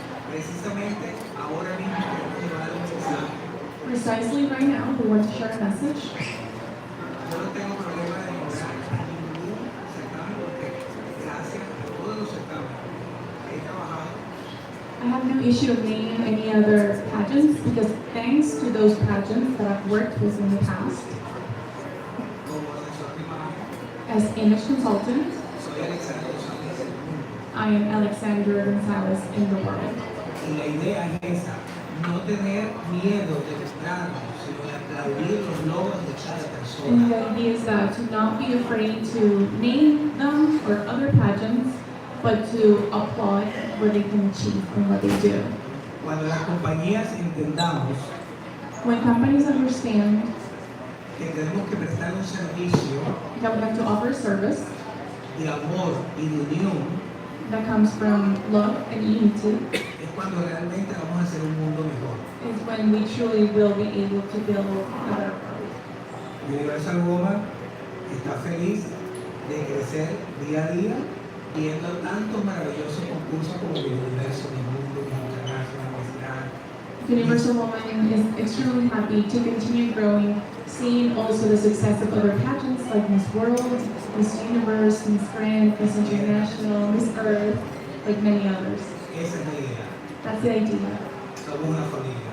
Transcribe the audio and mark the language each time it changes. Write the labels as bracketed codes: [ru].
[es] Precisamente ahora mismo queremos llevar un mensaje. [en] Precisely right now, we want to share a message. [es] Yo no tengo problema de nombrar a ningún certamen porque gracias a todos los certámenes que he trabajado, [en] I have no issue of naming any other pageants because thanks to those pageants that I've worked with in the past [es] como asesor de imagen, [en] as image consultant, [es] soy Alexander González. [en] I am Alexandra Gonzalez in the world. [es] Y la idea es esa, no tener miedo de mostrarnos, sino de aplaudir los logros de cada [en] And [es] persona. [en] the idea is that to not be afraid to name them or other pageants, but to applaud what they can achieve and what they do. [es] Cuando las compañías entendamos [en] When companies understand [es] que tenemos que prestar un servicio [en] that we have to offer a service [es] de amor y de unión, [en] that comes from love and unity, [es] es cuando realmente vamos a hacer un mundo mejor. [en] is when we truly will be able to build a better world. [es] Universal Woman está feliz de crecer día a día, viendo tantos maravillosos concursos como el Universo, mi Mundo, mi International, Miss Grand. [en] Universal Woman is extremely happy to continue growing, seeing also the success of other pageants like Miss World, Miss Universe, Miss Grand, Miss International, Miss Earth, like many others. [es] Esa es la idea. [en] That's the idea. [es] Somos una familia.